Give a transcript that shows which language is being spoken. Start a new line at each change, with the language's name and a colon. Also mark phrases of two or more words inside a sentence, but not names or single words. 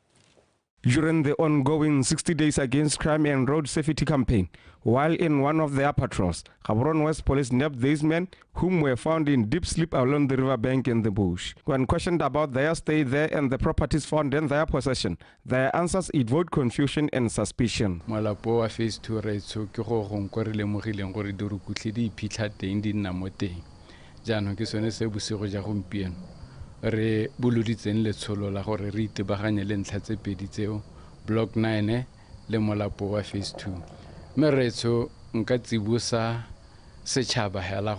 English: During the ongoing 60 Days Against Crime and Road Safety campaign, while in one of their patrols, Gaborone West Police nabbed these men whom were found in deep sleep along the riverbank in the bush. When questioned about their stay there and the properties found in their possession, their answers evoked confusion and suspicion.
Tswana: Malapo wa phase 2 retso ke go gore le mogileng gore dirukutli di iphitlha teng di nna mo teng. Jaanong ke sone se bosigo ja gompieno re boloditseng letsholo la gore re itebaganye le ntlha tse pedi tseo block 9 le molapo wa phase 2 mme retso nka tsibusa setšhaba hela